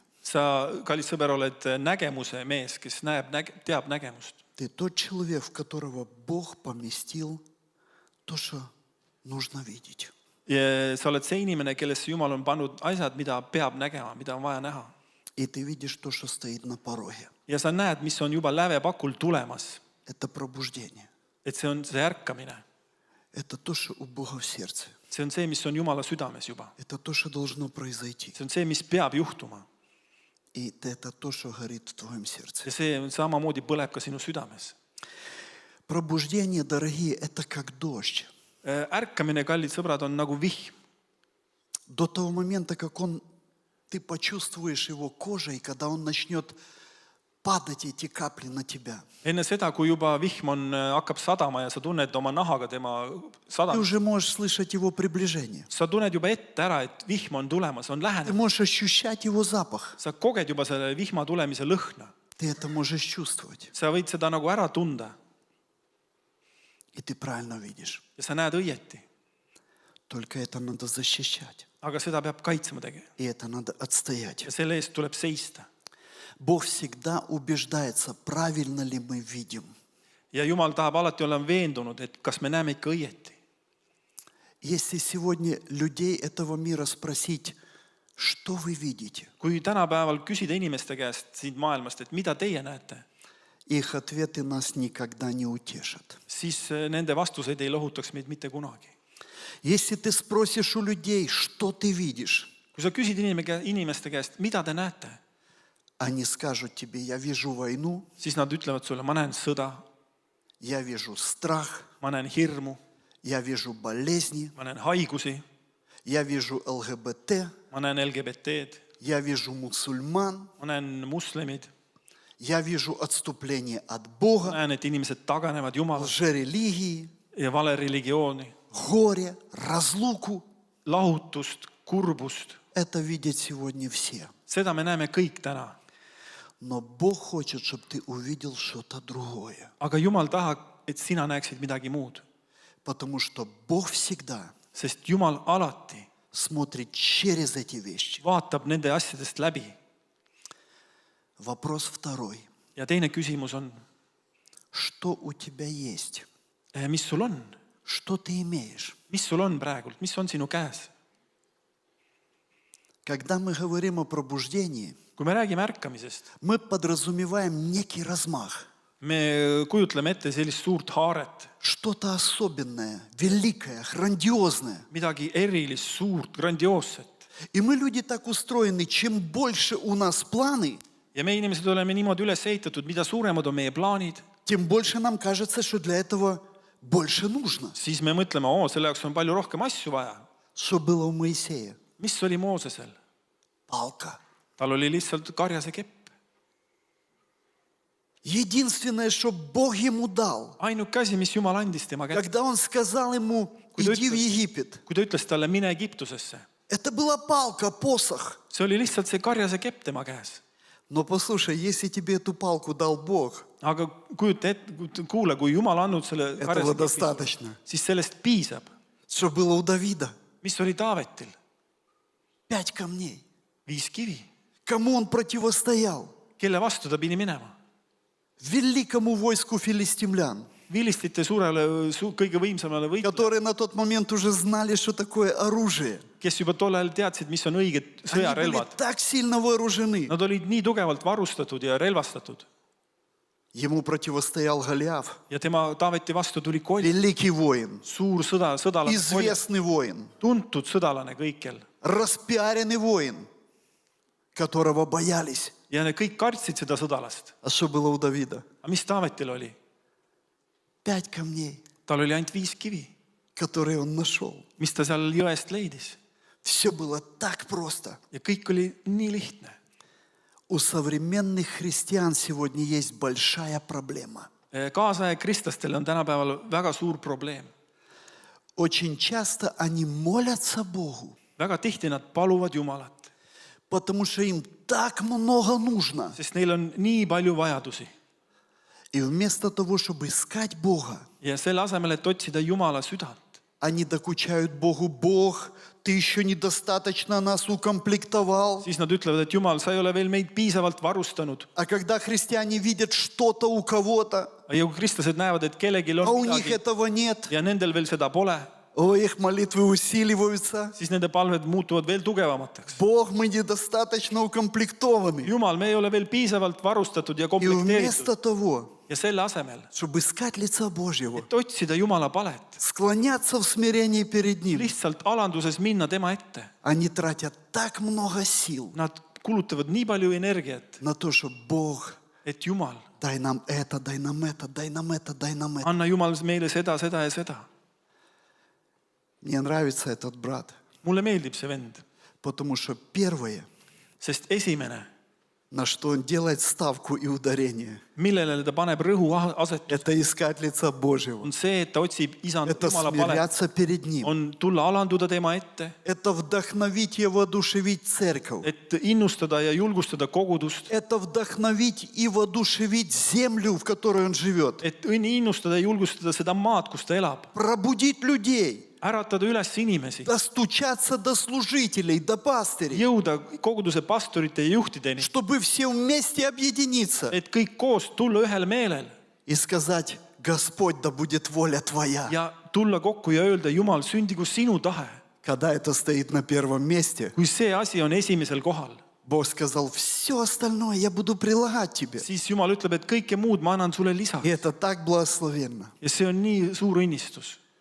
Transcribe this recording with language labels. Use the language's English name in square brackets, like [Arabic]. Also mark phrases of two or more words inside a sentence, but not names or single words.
[Estonian] Sa, kallis sõber, oled nägemuse mees, kes teab nägemust. [Russian] Ты тот человек, в которого Бог поместил то, что нужно видеть. [Estonian] Ja sa oled see inimene, kellesse Jumal on pannud asjad, mida peab nägema, mida on vaja näha. [Russian] И ты видишь то, что стоит на пороге. [Estonian] Ja sa näed, mis on juba lävepakul tulemas. [Russian] Это пробуждение. [Estonian] Et see on see ärkamine. [Russian] Это то, что у Бога в сердце. [Estonian] See on see, mis on Jumala südames juba. [Russian] Это то, что должно произойти. [Estonian] See on see, mis peab juhtuma. [Russian] И это то, что горит в твоем сердце. [Estonian] Ja see samamoodi põleb ka sinu südames. [Russian] Пробуждение, дорогие, это как дождь. [Estonian] Ärkamine, kallid sõbrad, on nagu vihm. [Russian] До того момента, как ты почувствуешь его кожей, когда он начнет падать эти капли на тебя. [Estonian] Enne seda, kui juba vihm hakkab sadama ja sa tunned oma nahaga tema [Russian] Ты [Estonian] sadamist, [Russian] уже можешь слышать его приближение. [Estonian] sa tunned juba ette ära, et vihm on tulemas, on [Russian] Ты [Estonian] lähenemas. [Russian] можешь ощущать его запах. [Estonian] Sa koged juba selle vihma tulemise lõhna. [Russian] Ты это можешь чувствовать. [Estonian] Sa võid seda nagu ära tunda [Russian] И ты правильно видишь. [Estonian] ja sa näed õieti. [Russian] Только это надо защищать. [Estonian] Aga seda peab kaitsma tegema. [Russian] И это надо отстоять. [Estonian] Ja selle eest tuleb seista. [Russian] Бог всегда убеждается, правильно ли мы видим. [Estonian] Ja Jumal tahab alati olla veendunud, et kas me näeme ikka õieti. [Russian] Если сегодня людей этого мира спросить, что вы видите, [Estonian] Kui tänapäeval küsida inimeste käest siit maailmast, et mida teie näete, [Russian] их ответы нас никогда не утешат. [Estonian] siis nende vastuseid ei lohutaks meid mitte kunagi. [Russian] Если ты спросишь у людей, что ты видишь, [Estonian] Kui sa küsid inimeste käest, mida te näete, [Russian] они скажут тебе, я вижу войну, [Estonian] siis nad ütlevad sulle, ma näen sõda, [Russian] я вижу страх, [Estonian] ma näen hirmu, [Russian] я вижу болезни, [Estonian] ma näen haigusi, [Russian] я вижу ЛГБТ, [Estonian] ma näen LGBT-d, [Russian] я вижу мусульман, [Estonian] ma näen moslemid, [Russian] я вижу отступление от [Estonian] ma [Russian] Бога, [Estonian] näen, et inimesed taganevad Jumalast [Russian] лжерелигии, [Estonian] ja vale religiooni, [Russian] горе, разлуку. [Estonian] lahutust, kurbust. [Russian] Это видят сегодня все. [Estonian] Seda me näeme kõik täna. [Russian] Но Бог хочет, чтобы ты увидел что-то другое. [Estonian] Aga Jumal tahab, et sina näeksid midagi muud. [Russian] Потому что Бог всегда [Estonian] Sest Jumal alati [Russian] смотрит через эти вещи. [Estonian] vaatab nende asjadest läbi. [Russian] Вопрос второй. [Estonian] Ja teine küsimus on, [Russian] Что у тебя есть? [Estonian] mis sul on? [Russian] Что ты имеешь? [Estonian] Mis sul on praegult? Mis on sinu käes? [Russian] Когда мы говорим о пробуждении, [Estonian] Kui me räägime ärkamisest, [Russian] мы подразумеваем некий размах. [Estonian] me kujutleme ette sellist suurt haaret, [Russian] Что-то особенное, великое, грандиозное. [Estonian] midagi erilist, suurt, grandioosset. [Russian] И мы, люди, так устроены, чем больше у нас планы, [Estonian] Ja me inimesed oleme niimoodi üles ehitatud, mida suuremad on meie plaanid, [Russian] тем больше нам кажется, что для этого больше нужно. [Estonian] siis me mõtleme, selle jaoks on palju rohkem asju vaja. [Russian] Что было у Моисея? [Estonian] Mis oli Moosesel? [Russian] Палка. [Estonian] Tal oli lihtsalt karjase kepp. [Russian] Единственное, что Бог ему дал, [Estonian] Ainuke asi, mis Jumal andis tema kätte, [Russian] когда он сказал ему, иди в Египет, [Estonian] kui ta ütles talle, mine Egiptusesse, [Russian] это была палка, посох. [Estonian] see oli lihtsalt see karjase kepp tema käes. [Russian] Но послушай, если тебе эту палку дал Бог, [Estonian] Aga kujuta ette, kuule, kui Jumal andnud selle [Russian] этого [Estonian] karjase kepi, [Russian] достаточно. [Estonian] siis sellest piisab. [Russian] Что было у Давида? [Estonian] Mis oli Taavetil? [Russian] 5 камней. [Estonian] 5 kivi. [Russian] Кому он противостоял? [Estonian] Kelle vastu ta pidi minema? [Russian] Великому войску филистимлян, [Estonian] Vilistite suurele, kõige võimsamale võitlejale, [Russian] которые на тот момент уже знали, что такое оружие. [Estonian] kes juba tol ajal teadsid, mis on õiged [Russian] Они были [Estonian] sõjarelvad. [Russian] так сильно вооружены. [Estonian] Nad olid nii tugevalt varustatud ja relvastatud. [Russian] Ему противостоял Голиаф, [Estonian] Ja tema Taaveti vastu tuli Koll, [Russian] великий воин, [Estonian] suur sõdalane, [Russian] известный воин, [Estonian] tuntud sõdalane kõikjal. [Russian] распиаренный воин, которого боялись. [Estonian] Ja need kõik kartsid seda sõdalast. [Russian] А что было у Давида? [Estonian] Aga mis Taavetil oli? [Russian] 5 камней, [Estonian] Tal oli ainult 5 kivi, [Russian] которые он нашел. [Estonian] mis ta seal jõest leidis. [Russian] Все было так просто. [Estonian] Ja kõik oli nii lihtne. [Russian] У современных христиан сегодня есть большая проблема. [Estonian] Kaasaja kristlastel on tänapäeval väga suur probleem. [Russian] Очень часто они молятся Богу, [Estonian] väga tihti nad paluvad Jumalat, [Russian] потому что им так много нужно. [Estonian] sest neil on nii palju vajadusi. [Russian] И вместо того, чтобы искать Бога, [Estonian] Ja selle asemel, et otsida Jumala südant, [Russian] они докучают Богу: Бог, ты еще недостаточно нас укомплектовал. [Estonian] siis nad ütlevad, et Jumal, sa ei ole veel meid piisavalt varustanud. [Russian] А когда христиане видят что-то у кого-то, [Estonian] Ja kui kristlased näevad, et kellelgi [Russian] а [Estonian] on [Russian] у них [Estonian] midagi [Russian] этого нет, [Estonian] ja nendel veel seda pole, [Russian] их молитвы усиливаются. [Estonian] siis nende palved muutuvad veel tugevamateks. [Russian] Бог, мы недостаточно укомплектованы. [Estonian] Jumal, me ei ole veel piisavalt varustatud ja [Russian] И [Estonian] komplekteeritud. [Russian] вместо того, [Estonian] Ja selle asemel, [Russian] чтобы искать лица Божьего, [Estonian] et otsida Jumala palet, [Russian] склоняться в смирении перед Ним, [Estonian] lihtsalt alanduses minna tema ette, [Russian] они тратят так много сил [Estonian] nad kulutavad nii palju energiat, [Russian] на то, что Бог, [Estonian] et Jumal, [Russian] дай нам это, дай нам это, дай нам это, дай нам это. [Estonian] anna Jumal meile seda, seda ja seda. [Russian] Мне нравится этот брат, [Estonian] Mulle meeldib see vend, [Russian] потому что первое, [Estonian] sest esimene, [Russian] на что он делает ставку и ударение, [Estonian] millele ta paneb rõhuasetust, [Russian] это искать лица Божьего, [Estonian] on see, et ta otsib isand [Russian] это [Estonian] Jumala palet, [Russian] смиряться перед Ним, [Estonian] on tulla alanduda tema ette, [Russian] это вдохновить и воодушевить церковь, [Estonian] et innustada ja julgustada kogudust, [Russian] это вдохновить и воодушевить землю, в которой он живет, [Estonian] et innustada ja julgustada seda maad, kus ta elab, [Russian] пробудить людей, [Estonian] äratada üles inimesi, [Russian] достучаться до служителей, до пастырей, [Estonian] jõuda koguduse pastorite ja juhtideni, [Russian] чтобы все вместе объединиться [Estonian] et kõik koos tulla ühel meelel [Russian] и сказать: Господь, да будет воля Твоя. [Estonian] ja tulla kokku ja öelda, Jumal, sündigu sinu tahe. [Russian] Когда это стоит на первом месте, [Estonian] Kui see asi on esimesel kohal, [Russian] Бог сказал: все остальное я буду прилагать тебе. [Estonian] siis Jumal ütleb, et kõike muud ma annan sulle lisaks. [Russian] И это так благословенно. [Estonian] Ja see on nii suur õnnistus.